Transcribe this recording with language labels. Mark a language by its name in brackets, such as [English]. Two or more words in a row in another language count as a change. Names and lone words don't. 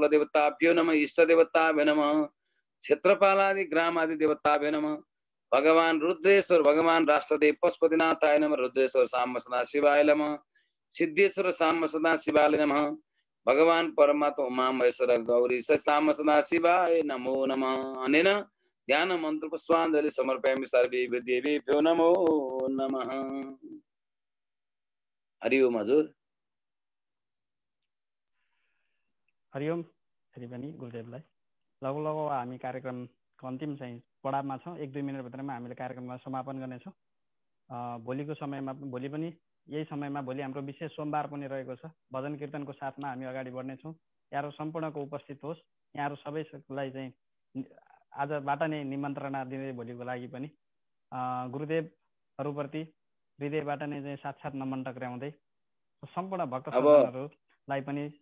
[Sanskrit] देवताभ्यो नमः इष्ट देवताभ्यो नमः क्षेत्रपालादि ग्राम आदि देवताभ्यो नमः भगवान रुद्रेश्वर भगवान राष्ट्रदेव पशुपतिनाथाय नमः रुद्रेश्वर साम सदा शिवाय नमः सिद्धेश्वर साम सदा शिवाय नमः भगवान परमात्मा उमा महेश्वर गौरी साम सदा शिवाय नमो नमः अनेन ध्यान मंत्र पुष्पांजलि समर्पयामि सर्वेभ्यो देवेभ्यो नमो नमः हरि ओम हजुर [Nepali] हरिओम फेरि पनि गुरुदेवलाई लगभग लगभग हामी कार्यक्रमको अन्तिम चाहिँ पडावमा छौँ 1-2 मिनटभित्रमा हामीले कार्यक्रमलाई समापन गर्नेछौँ भोलिको समयमा भोलि पनि यही समयमा भोलि हाम्रो विशेष सोमबार पनि रहेको छ भजन कीर्तनको साथमा हामी अगाडि बढ्नेछौँ यहाँहरू सम्पूर्णको उपस्थित होस् यहाँहरू सबैलाई चाहिँ आजबाट नै निमन्त्रणा दिँदै भोलिको लागि पनि गुरुदेवहरूप्रति हृदयबाट नै चाहिँ साक्षात् नमन टक्राउँदै सम्पूर्ण भक्त सज्जनहरूलाई पनि